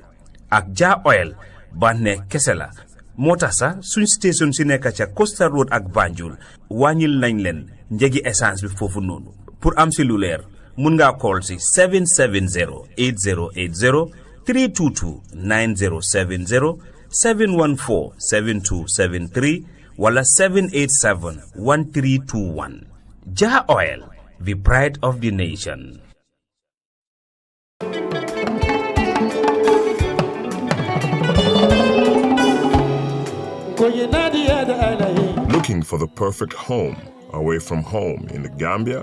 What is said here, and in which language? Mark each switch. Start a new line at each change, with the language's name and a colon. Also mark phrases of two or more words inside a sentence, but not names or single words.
Wolof: ak Jah Oil bànneex kese la moo tax sax suñ station si nekk ca Costa Road ak Banjul wàññil nañ leen njëgi essence bi foofu noonu pour am si lu leer mun ngaa call si 770 8080 322 9070 714 7273 wala 787 1321 Jah Oil,
English: the pride of the nation. Looking for the perfect home away from home in the Gambia?